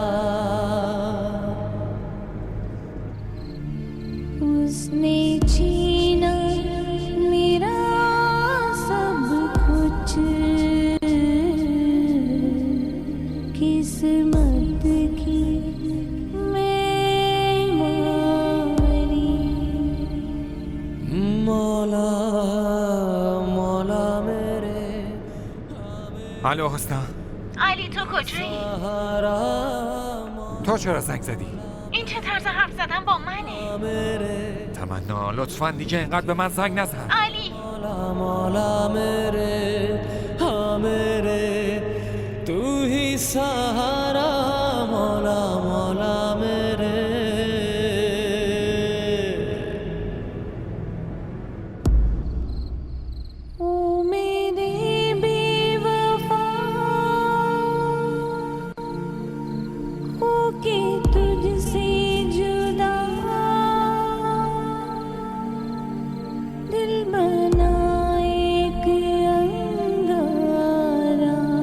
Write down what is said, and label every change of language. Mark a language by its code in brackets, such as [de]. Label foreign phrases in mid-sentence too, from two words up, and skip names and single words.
[hi] उसने छीना मेरा सब कुछ। किस्मत की मैं मारी। मौला मौला मेरे [fa] الو حسنا علی تو کجایی؟ [hi] सहारा। [fa] تو چرا زنگ زدی؟ این چه طرز حرف زدن با منه؟ [hi] मेरे [fa] تمنا لطفا دیگه اینقدر به من زنگ نزن. علی [hi] मौला मौला मेरे हाँ मेरे तू ही सहारा। मौला मौला मेरे ओ मेरे बेवफा होके तुझसे जुदा दिल बना एक अंगारा।